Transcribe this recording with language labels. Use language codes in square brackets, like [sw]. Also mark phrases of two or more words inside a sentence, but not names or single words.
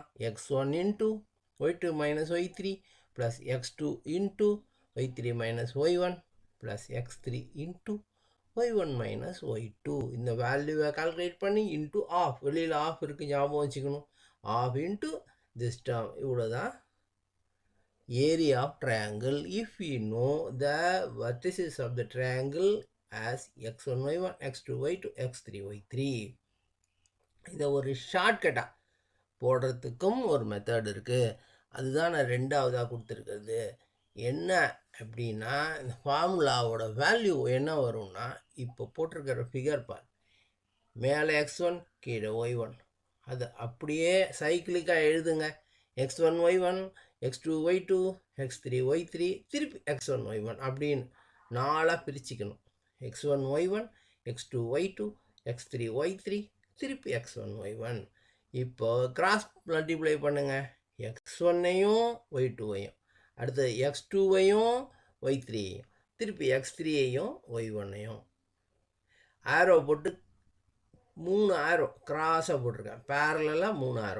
[en] x1 into y2 minus y3 plus x2 into y3 minus y1 plus x3 into y1 minus y2. [ta] இந்த வேல்யூவை கால்குலேட் பண்ணி [en] into half, [ta] வெளியில் ஆஃப் இருக்குது ஞாபகம் வச்சுக்கணும். [en] half into this term. [ta] இவ்வளோ தான் [en] area of triangle if you know the vertices of the triangle as x1 y1 x2 y2 x3 y3. [ta] இதை ஒரு ஷார்ட்கட்டாக போடுறதுக்கும் ஒரு மெத்தட் இருக்குது. அதுதான் நான் ரெண்டாவதாக கொடுத்துருக்கிறது. என்ன அப்படின்னா, இந்த ஃபார்முலாவோட வேல்யூ என்ன வரும்னா, இப்போ போட்டிருக்கிற ஃபிகர் பார், மேலே x1 கீழே y1. அது அப்படியே சைக்கிளிக்காக எழுதுங்க. x1 y1 x2 y2 x3 y3 திருப்பி x1 y1 அப்படின்னு 4ஆக பிரிச்சுக்கணும். x1 y1 x2 y2 x3 y3 திருப்பி x1 y1. இப்போ [en] cross multiply [ta] பண்ணுங்கள். x1ஐயும் y2ஐயும், அடுத்தது x2ஐயும் y3ஐயும், திருப்பி x3ஐயும் y1ஐயும். ஆரோ போட்டு 3 ஆரோ கிராஸாக போட்டிருக்கேன், பேரலாக 3 ஆரோ.